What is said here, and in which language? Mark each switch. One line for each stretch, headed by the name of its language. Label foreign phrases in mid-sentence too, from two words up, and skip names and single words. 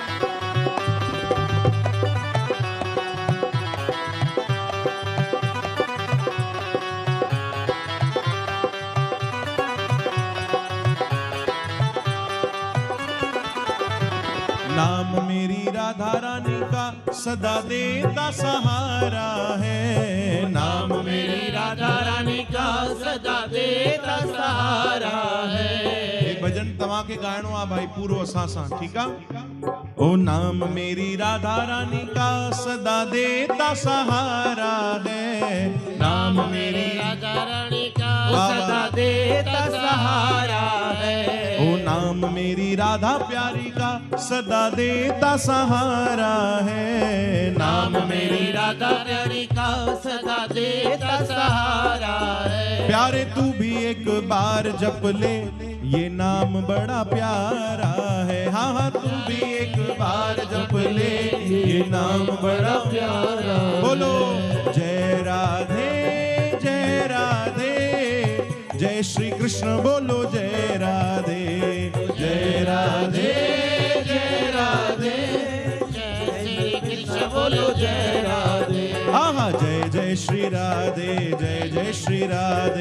Hindi: नाम मेरी राधा रानी का सदा देता सहारा है, नाम मेरी राधा रानी का सदा देता सहारा है।
Sindhi: ये भजन तव्हां खे गाइणो आहे भाई पूरो असां सां, ठीक आहे।
Hindi: ओ नाम मेरी राधा रानी का सदा देता सहारा है, नाम मेरी राधा रानी का वाह, सदा वाह। देता सहारा है। ओ नाम मेरी राधा प्यारी का सदा देता सहारा है, नाम मेरी राधा प्यारी का सदा देता सहारा है। प्यारे तू भी एक बार जप ले, ये नाम बड़ा प्यारा है। हाँ हाँ तू भी एक बार जप ले, ये नाम बड़ा प्यारा। बोलो जय राधे जय राधे, जय श्री कृष्ण बोलो जय राधे जय राधे जय राधे, जय श्री कृष्ण बोलो जय राधे। आहा जय जय श्री राधे जय जय श्री राधे,